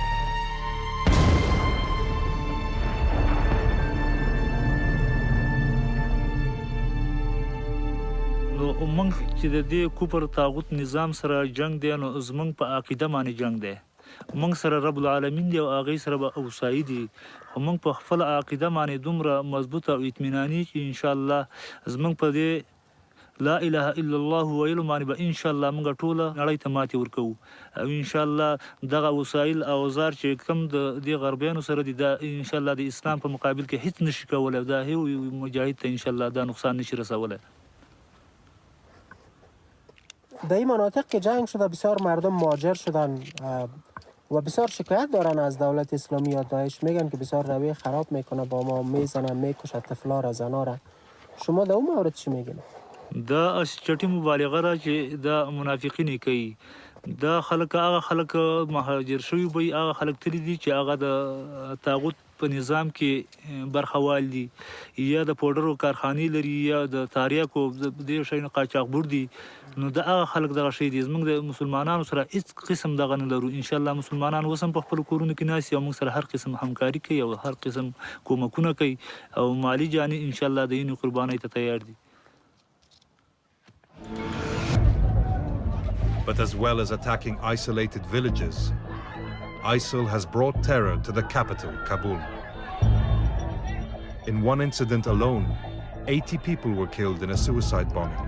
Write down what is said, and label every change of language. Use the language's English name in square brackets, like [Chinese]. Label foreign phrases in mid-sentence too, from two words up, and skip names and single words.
[Pashto] نو موږ چې د دې کوپر طاغوت نظام سره جنگ دی نو زموږ په عقیده باندې جنگ دی. موږ سره [Arabic] رب العالمین [Pashto] دی او هغې سره به اوسایي دي خو موږ په خپله عقیده باندې دومره مضبوط او اطمیناني چې انشاءالله زموږ په دې [Arabic] لا اله الا الله [Pashto] ویلو باندې به انشاءالله موږ ټوله نړۍ ته ماتې ورکوو او انشاءالله دغه وسایل او اوزار چې کوم د دې غربیانو سره دي دا انشاءالله د اسلام په مقابل کې هیڅ نشي کولی دا هیڅ مجاهد ته انشاءالله دا نقصان نشي رسولی. [Persian] در این مناطق که جنگ شده بسیار مردم مهاجر شدن و بسیار شکایت دارن از دولت اسلامی یا داعش میگن که بسیار رویه خراب میکنه با ما میزنن میکشه طفلا را زنا را شما در اون مورد چی میگین؟ [Pashto] دا چټي مبالغه را چې دا منافقین کوي دا خلک هغه خلک مهاجر شوي وي هغه خلک تللی دي چې هغه د طاغوت په نظام کې برخوال دي یا د پوډرو کارخانې لري یا د تاریاکو د شیانو قاچاقبر دي نو دا هغه خلک دغه شی دي زموږ د مسلمانانو سره هیڅ قسم دغه نه لرو انشاءالله مسلمانان اوس هم په خپلو کورونو کې ناست او موږ سره هر قسم همکاري کوي او هر قسم کومکونه کوي او مالي جاني انشاءالله د یینې قربانۍ ته تیار دي. [English] But as well as attacking isolated villages, ISIL has brought terror to the capital, Kabul. In one incident alone, 80 people were killed in a suicide bombing.